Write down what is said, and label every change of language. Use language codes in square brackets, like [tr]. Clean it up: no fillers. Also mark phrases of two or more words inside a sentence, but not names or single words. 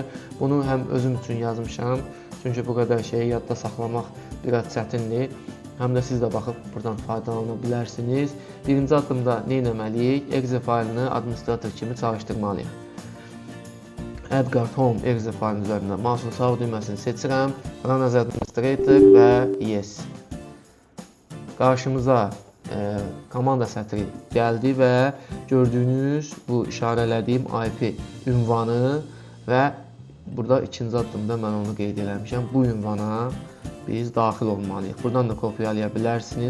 [az] Bunu həm özüm üçün yazmışam, çünki bu qədər şeyi yadda saxlamaq biraz çətindir. Həm də siz də baxıb buradan faydalana bilərsiniz. Birinci addımda nə etməliyik? Exe faylını administrator kimi çalışdırmalıyıq. Edgard Home exe faylının üzərində mouse'un sağ düyməsini seçirəm. [en] Run as administrator [az] və yes. Qarşımıza komanda sətri gəldi və gördüyünüz bu işarələdiyim IP ünvanı və burada ikinci addımda mən onu qeyd eləmişəm. Bu ünvana biz daxil olmalıyıq. Buradan da kopyalaya bilərsiniz.